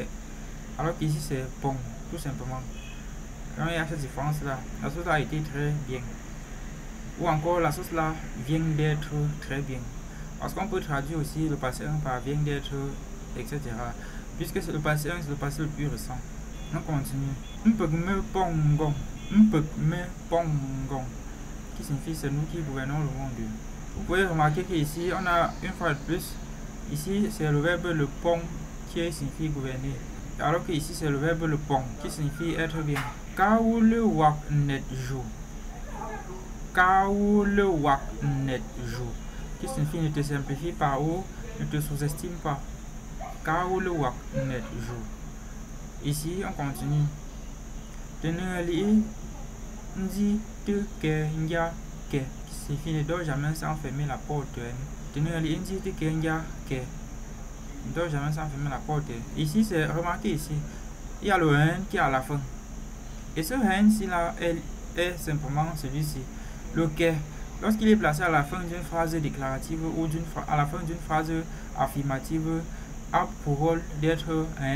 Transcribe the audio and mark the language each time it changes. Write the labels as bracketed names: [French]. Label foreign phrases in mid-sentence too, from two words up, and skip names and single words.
[French] Alors qu'ici c'est pont, tout simplement. Donc il y a cette différence là. La sauce là a été très bien. Ou encore la sauce là vient d'être très bien. Parce qu'on peut traduire aussi le passé 1 par vient d'être, etc. Puisque c'est le passé 1, c'est le passé le plus récent. On continue. [Ewondo] Mpegme pongon. Mpegme pongon. [French] Qui signifie c'est nous qui gouvernons le monde. Vous pouvez remarquer qu'ici on a une fois de plus. Ici c'est le verbe le pont qui signifie gouverner. Alors que ici c'est le verbe le pont qui signifie être bien. [Ewondo] Kaoule wak net jou. Kaoule wak net jou. [French] Qui signifie ne te simplifie pas ou ne te sous-estime pas. [Ewondo] Kaoule wak net jou. [French] Ici on continue. [Ewondo] Teneli ndi te ke nja ke. [French] Qui signifie ne doit jamais sans fermer la porte. [Ewondo] Teneli ndi te ke nja ke. [French] Ne doit jamais sans fermer la porte. Ici c'est remarqué ici. Il y a le hen qui est à la fin. Et ce hen ci là est simplement celui-ci. Le ke. Lorsqu'il est placé à la fin d'une phrase déclarative ou à la fin d'une phrase affirmative, a pour rôle d'être un.